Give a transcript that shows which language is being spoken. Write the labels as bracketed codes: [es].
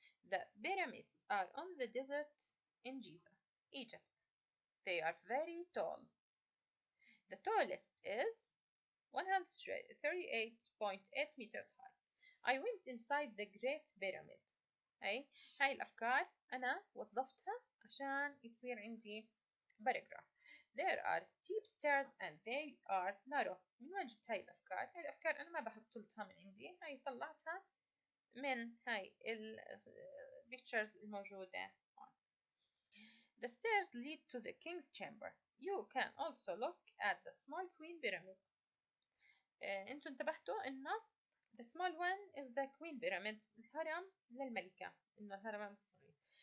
[en] The pyramids are on the desert in Giza, Egypt. They are very tall. The tallest is 138.8 meters high. I went inside the Great Pyramid. [ar] هاي الأفكار أنا وظفتها عشان يصير عندي paragraph. [en] There are steep stairs and they are narrow. [ar] من وين جبت هاي الأفكار؟ هاي الأفكار أنا ما بحطلتها من عندي، هاي طلعتها من هاي pictures الموجودة هون. [en] The stairs lead to the king's chamber. You can also look at the small queen pyramid. [ar] انتوا انتبهتوا انه [en] the small one is the queen pyramid، [ar] الهرم للملكة، انه الهرم الصغير.